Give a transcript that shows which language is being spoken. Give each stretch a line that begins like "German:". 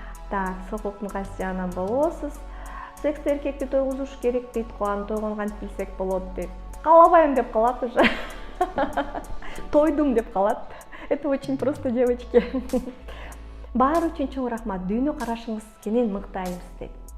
Kyrgyz: Так, сокуктун кайсы жагынан болосуз? Сексти эркекти тойгузуш керек, дейт. Аны тойгону кантип билсек болот, дейт. Каалабайм деп калат уже. Тойдум деп калат.
Russian: Это очень просто, девочки.
Kyrgyz: Баары үчүн чоң рахмат. Дүйнө карашыңыз кенен мыктайбыз, дейт.